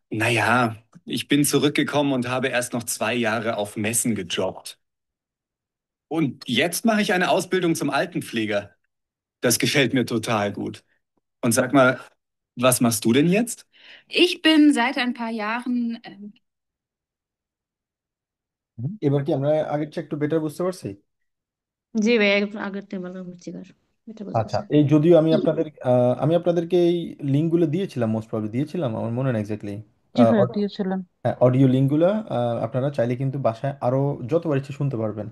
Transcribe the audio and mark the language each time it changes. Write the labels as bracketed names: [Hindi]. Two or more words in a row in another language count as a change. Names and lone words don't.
[German] Naja, ich bin zurückgekommen und habe erst noch 2 Jahre auf Messen gejobbt. Und jetzt mache ich eine Ausbildung zum Altenpfleger. Das gefällt mir total gut. Und sag mal, was machst du denn jetzt? Ich bin seit ein paar Jahren, [Bangla] এবার কি আমরা আগের চেয়ে একটু বেটার বুঝতে পারছি? জি ভাই, আগের থেকে ভালো বুঝছি এবার। এটা আচ্ছা, বুঝতেছি। এই যদিও আমি আপনাদেরকে এই লিঙ্কগুলো দিয়েছিলাম, [English] most probably [Bangla] দিয়েছিলাম, আমার মনে নেই এক্স্যাক্টলি। জি ভাইয়া দিয়েছিলেন। হ্যাঁ, অডিও লিঙ্কগুলো আপনারা চাইলে কিন্তু বাসায় আরো যতবার ইচ্ছে শুনতে পারবেন।